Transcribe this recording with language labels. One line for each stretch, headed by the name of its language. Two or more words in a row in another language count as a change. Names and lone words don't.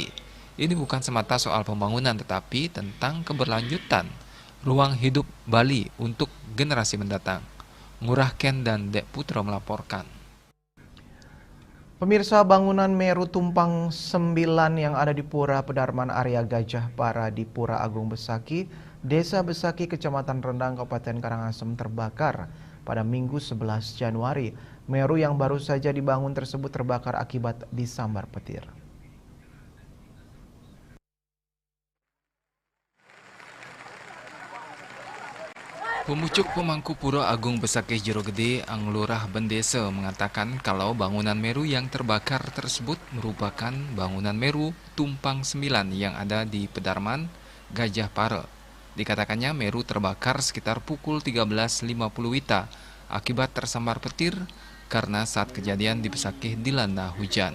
Indonesian: Ini bukan semata soal pembangunan, tetapi tentang keberlanjutan ruang hidup Bali untuk generasi mendatang. Ngurah Ken dan Dek Putro melaporkan. Pemirsa, bangunan Meru Tumpang 9 yang ada di Pura Pedarman Area Gajah Para di Pura Agung Besaki, Desa Besaki, Kecamatan Rendang, Kabupaten Karangasem terbakar pada Minggu 11 Januari. Meru yang baru saja dibangun tersebut terbakar akibat disambar petir. Pemucuk pemangku Pura Agung Besaki Jero Gede, Anglurah Bendese mengatakan kalau bangunan Meru yang terbakar tersebut merupakan bangunan Meru Tumpang 9 yang ada di Pedarman, Gajah Para. Dikatakannya Meru terbakar sekitar pukul 13.50 WITA akibat tersambar petir karena saat kejadian di Besaki dilanda hujan.